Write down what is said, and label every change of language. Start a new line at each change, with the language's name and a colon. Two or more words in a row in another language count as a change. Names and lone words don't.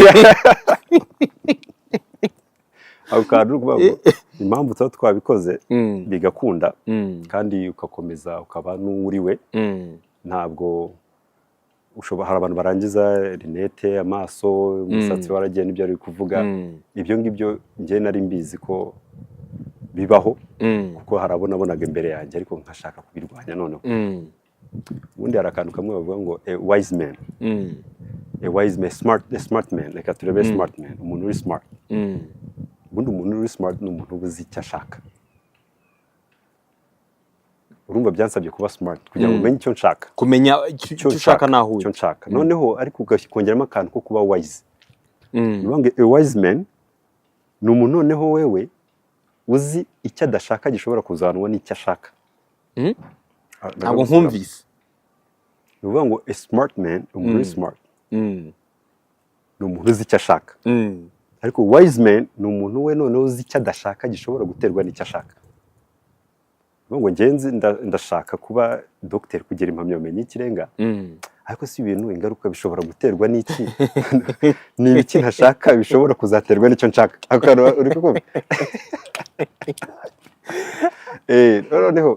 Kinyarwanda: ako kantu impamvu tuba twabikoze bigakunda kandi ugakomeza ukaba n'uwuriwe ntabwo hari abantu barangiza rinete amaso umusatsi waragiye n'ibyo ari kuvuga ibyo ngibyo njye nari mbizi ko bibaho kuko harabonaga imbere yanjye ariko nkashaka kubirwanya noneho ubundi hari akantu kamwe bavuga ngo
English: a wise man smart man
Kinyarwanda: reka turebe
English: smart man
Kinyarwanda: umuntu uri smart ubundi umuntu uri smart ni umuntu uzi icyo ashaka urumva byansabye kuba smart kugira ngo umenye icyo nshaka kumenya icyo ushaka naho icyo nshaka noneho ariko ugakongeramo akantu ko kuba wise
English: a wise man
Kinyarwanda: ni umuntu noneho wewe uzi icyo adashaka gishobora kuzanwa n'icyo ashaka ntabwo nkumvise ni ukuvuga ngo
English: a smart man
Kinyarwanda: umuntu uri smart ni umuntu uzi icyo ashaka ariko
English: wise man
Kinyarwanda: ni umuntu we noneho uzi icyo adashaka gishobora guterwa n'icyo ashaka ngo ngenzi ndashaka kuba dogiteri kugira impamyabumenyi y'ikirenga ariko si ibintu ingaruka bishobora guterwa n'iki ni ibiki ntashaka bishobora kuzaterwa n'icyo nshaka uri kukumva noneho